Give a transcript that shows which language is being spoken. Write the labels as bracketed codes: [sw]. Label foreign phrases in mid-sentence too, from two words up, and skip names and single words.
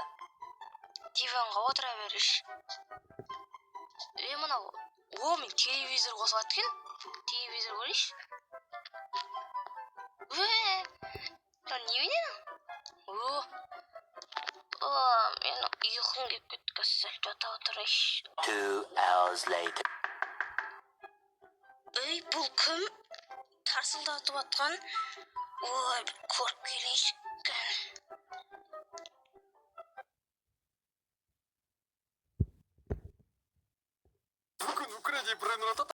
[kk] Диванға отыра беріш. Мынау. Мен телевизор қосып аткен. Телевизор көрейінші. Не ойнайын? Мен ұйқым келіп кетті. Сәл жата отырайыншы. [en] 2 hours later. [kk] Бұл кім? Тарсылдатып атқан. Көріп келейінші. Бүгін Украине